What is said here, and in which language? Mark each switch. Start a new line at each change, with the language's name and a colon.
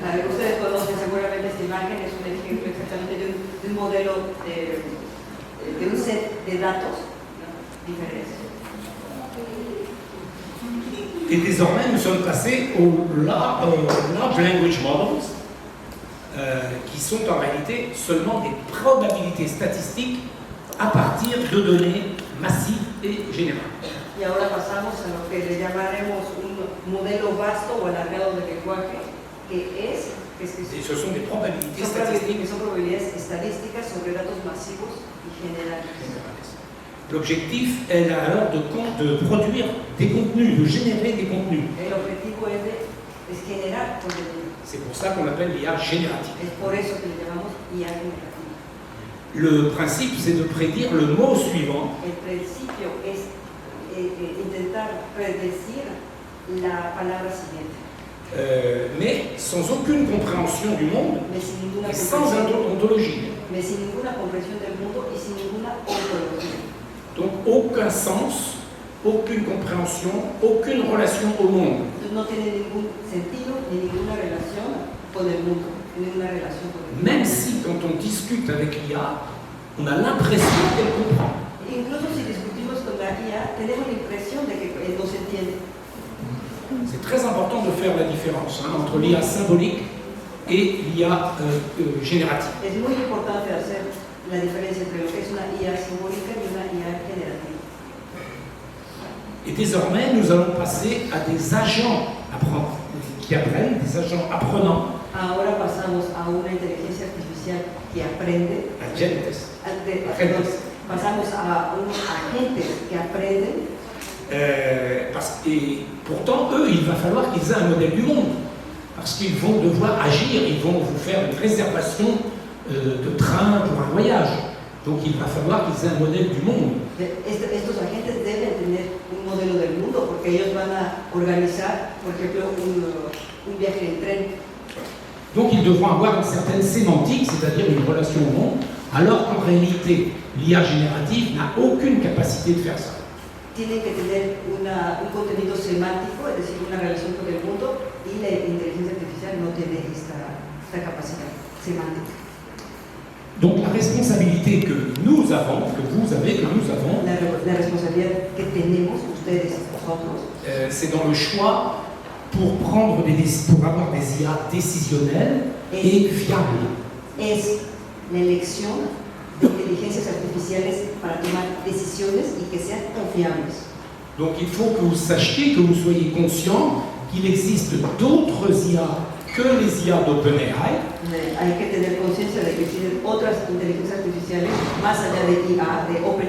Spanish: Ustedes conocen seguramente esta imagen, es un ejemplo exactamente de un modelo, de un set de datos diferentes.
French: Et désormais, nous sommes passés aux Large Language Models, qui sont en réalité seulement des probabilités statistiques à partir de données massives et générales.
Spanish: Y ahora pasamos a lo que le llamaremos un modelo vasto o alargado de lenguaje,
French: Et ce sont des probabilités statistiques.
Spanish: son probabilidades estadísticas sobre datos masivos y generales.
French: L'objectif est alors de produire des contenus, de générer des contenus.
Spanish: El objetivo es generar contenido.
French: C'est pour ça qu'on l'appelle l'IA générative.
Spanish: Es por eso que le llamamos IA generativa.
French: Le principe, c'est de prédire le mot suivant.
Spanish: El principio es intentar predecir la palabra siguiente.
French: Mais sans aucune compréhension du monde Mais
Spanish: sin ninguna
French: et sans ontologie.
Spanish: comprensión del mundo y sin ninguna ontología.
French: Donc aucun sens, aucune compréhension, aucune relation au monde.
Spanish: No tiene ningún sentido ni ninguna relación con el mundo, ninguna relación con el mundo.
French: Même si quand on discute avec l'IA, on a l'impression qu'elle comprend.
Spanish: Incluso si discutimos con la IA, tenemos la impresión de que nos entiende.
French: C'est très important de faire la différence entre l'IA symbolique et l'IA générative.
Spanish: Es muy importante hacer la diferencia entre lo que es una IA simbólica y una IA generativa.
French: Et désormais, nous allons passer à des agents qui apprennent, des agents apprenants.
Spanish: Ahora pasamos a una inteligencia artificial que aprende. Agentes. Pasamos a unos agentes que aprenden.
French: Et pourtant, eux, il va falloir qu'ils aient un modèle du monde. Parce qu'ils vont devoir agir, ils vont vous faire une réservation de train pour un voyage. Donc il va falloir qu'ils aient un modèle du monde.
Spanish: Estos agentes deben tener un modelo del mundo porque ellos van a organizar, por ejemplo, un viaje en tren.
French: Donc ils devront avoir une certaine sémantique, c'est-à-dire une relation au monde, alors qu'en réalité, l'IA générative n'a aucune capacité de faire ça.
Spanish: Tienen que tener un contenido semántico, es decir, una relación con el mundo, y la inteligencia artificial no tiene esta capacidad semántica.
French: Donc la responsabilité que nous avons, que vous avez, que nous avons,
Spanish: la responsabilidad que tenemos ustedes, nosotros,
French: c'est dans le choix pour avoir des IA décisionnelles et fiables.
Spanish: Es la elección de inteligencias artificiales para tomar decisiones y que sean confiables.
French: Donc il faut que vous sachiez, que vous soyez conscient qu'il existe d'autres IA que les IA d'OpenAI.
Spanish: Hay que tener conciencia de que existen otras inteligencias artificiales más allá de IA, de